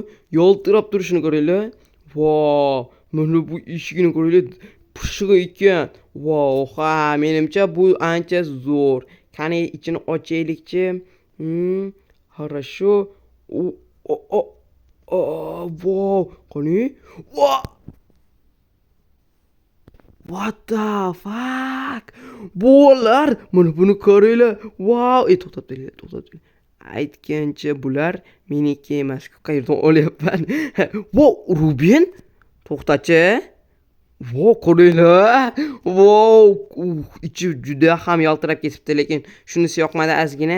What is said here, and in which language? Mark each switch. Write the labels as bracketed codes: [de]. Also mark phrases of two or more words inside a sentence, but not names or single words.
[uz] Yaltirab turishini qaranglar. Wow, mana bu eshigini qaranglar. Pishiq ekan. Wow, ha, menimcha bu ancha zo'r. Qani ichini ochaylikchi. Хорошо. Wow, qani? Wow! [en] What the fuck? [uz] Bular mana buni qaranglar. Wow, to'xtab turing. Aytgancha bular meniki emas. Qayerdan olyapman? Wow, Ruben? To'xtachi. Wow, qaranglar. Wow, ichi juda ham yaltirab ketibdi, lekin shunisi yoqmadi ozgina.